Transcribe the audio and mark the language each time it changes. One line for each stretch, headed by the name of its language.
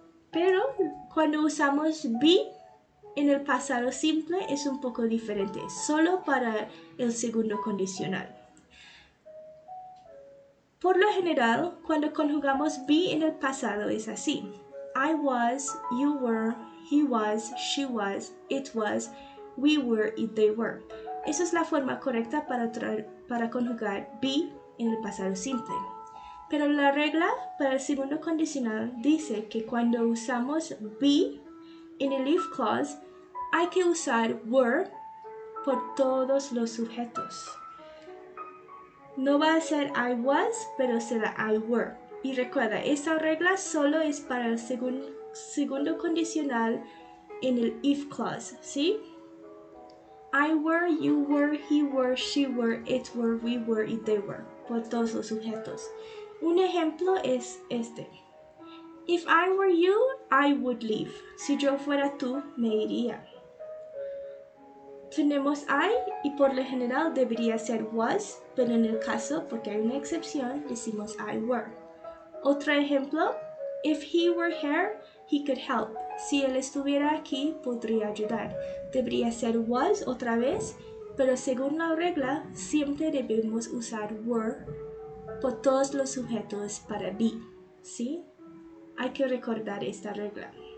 Spanish: Pero cuando usamos be en el pasado simple es un poco diferente, solo para el segundo condicional. Por lo general, cuando conjugamos be en el pasado es así.
English: I was, you were, he was, she was, it was, we were y they were.
Spanish: Esa es la forma correcta para conjugar be en el pasado simple. Pero la regla para el segundo condicional dice que cuando usamos be en el if clause hay que usar were por todos los sujetos. No va a ser I was, pero será I were. Y recuerda, esa regla solo es para el segundo condicional en el if clause, ¿sí? I were, you were, he were, she were, it were, we were y they were, por todos los sujetos.
English: Un ejemplo es este. If I were you, I would leave.
Spanish: Si yo fuera tú, me iría. Tenemos I y por lo general debería ser was, pero en el caso, porque hay una excepción, decimos I were.
English: Otro ejemplo, if he were here, he could help.
Spanish: Si él estuviera aquí, podría ayudar. Debería ser was otra vez, pero según la regla, siempre debemos usar were por todos los sujetos para be, ¿sí? Hay que recordar esta regla.